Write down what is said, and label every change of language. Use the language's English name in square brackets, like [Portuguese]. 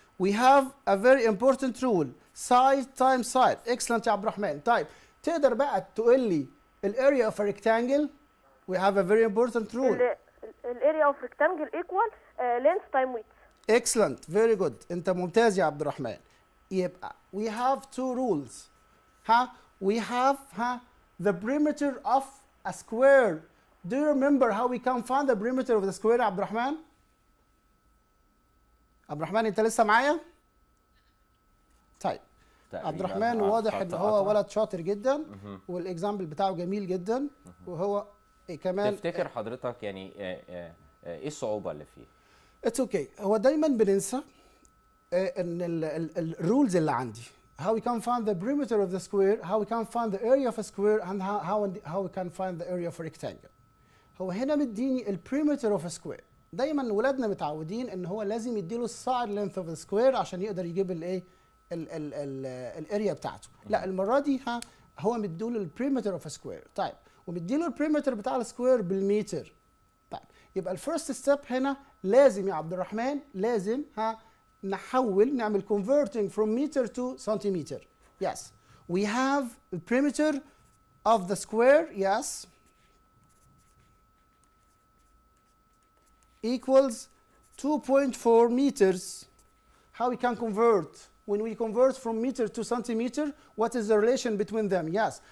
[English] We have a very important rule. Side times side. Excellent [Arabic] يا عبد الرحمن. طيب تقدر بقى تقول لي الاريا [English] of a rectangle? We have a very important rule. الاريا of rectangle equal length times width. Excellent. Very good. [Arabic] انت ممتاز يا عبد الرحمن. يبقى [English] we have two rules. We have the perimeter of a square. Do you remember how we can find the perimeter of the square [Arabic] يا عبد الرحمن؟ عبد الرحمن انت لسه معايا؟ طيب عبد الرحمن واضح ان هو ولد شاطر جدا والاكزامبل بتاعه جميل جدا وهو كمان. تفتكر حضرتك يعني ايه الصعوبة اللي فيه؟ [English] It's okay. [Arabic] هو دايما بننسى ان الرولز اللي عندي. [English] How we can find the perimeter of the square, how we can find the area of a square, and how we can find the area of a rectangle. [Arabic] هو هنا مديني ال [English] perimeter of a square. [Arabic] دايما ولادنا متعودين ان هو لازم يديله السايد [English] length of the square [Arabic] عشان يقدر يجيب الايه الاريا بتاعته. لا المره دي هو مديله ال [English] perimeter of a square. [Arabic] طيب ومديله ال perimeter بتاع السكوير بالمتر. طيب يبقى الفيرست ستيب هنا لازم يا عبد الرحمن لازم نحول نعمل [English] converting from meter to centimeter. Yes. We have the perimeter of the square. Yes. Equals 2.4 meters. How we can convert? When we convert from meter to centimeter, what is the relation between them? Yes.